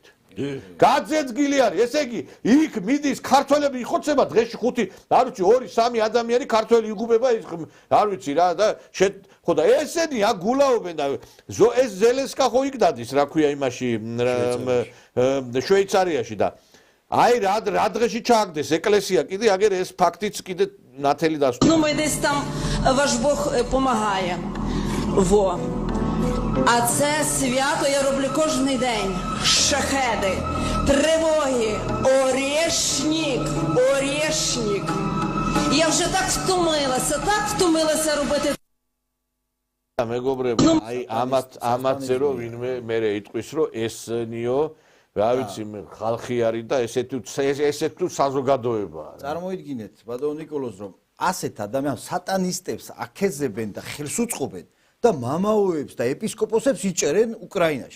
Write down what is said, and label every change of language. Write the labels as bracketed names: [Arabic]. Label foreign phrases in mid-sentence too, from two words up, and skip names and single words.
[Georgian] გაძეძგილი არის, ესე იგი იქ მიდის ქართველები იხოცება დღეში 5, არ ვიცი 2-3 ადამიანი ქართველი იგუბება ის არ ვიცი რა და ხო და ესენი აქ გულაობენ და ეს ზელენსკა ხო იქ დადის რა ქვია იმაში შვეიცარიაში და აი რა დღეში ჩააგდეს ეკლესია კიდე აგერ ეს ფაქტიც კიდე ნათელი დასვა. [Ukrainian] Ну ми десь там ваш Бог помагає. Во. А це свято я роблю кожен день. Шахеди, тривоги, орешник. Я вже так втомилася робити. [Georgian] მეგობრებო, აი ამათზე რომ ვინმე მერე იტყვის რომ ესნიო რა ვიცი მე ხალხი არის და ესეთ თუ საზოგადოებაა. წარმოიდგინეთ ბატონო ნიკოლოზ რომ ასეთ ადამიანს სატანისტებს აქეზებენ და ხელს უწყობენ და მამაოებს და ეპისკოპოსებს იჭერენ უკრაინაში.